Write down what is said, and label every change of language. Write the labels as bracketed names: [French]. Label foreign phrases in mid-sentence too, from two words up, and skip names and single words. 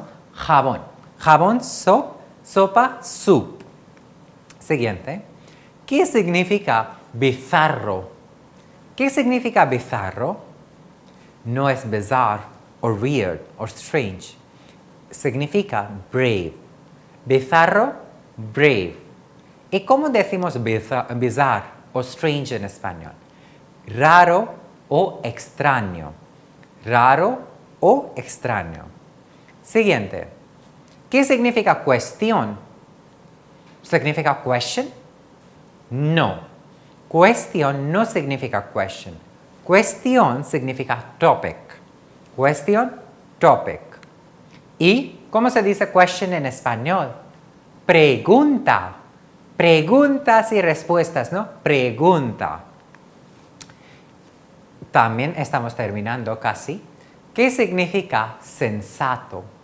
[Spanish] Jabón. Jabón, soap, sopa, soup. Siguiente. ¿Qué significa bizarro? ¿Qué significa bizarro? No es bizarre, o weird, o strange. Significa brave. Bizarro, brave. ¿Y cómo decimos bizarre o strange en español? Raro o extraño. Raro o extraño. Siguiente. ¿Qué significa cuestión? ¿Significa question? No. Cuestión no significa question. Cuestión significa topic. [English] Question, topic. [Spanish] ¿Y cómo se dice question en español? Pregunta. Preguntas y respuestas, ¿no? Pregunta. También estamos terminando casi. ¿Qué significa sensato?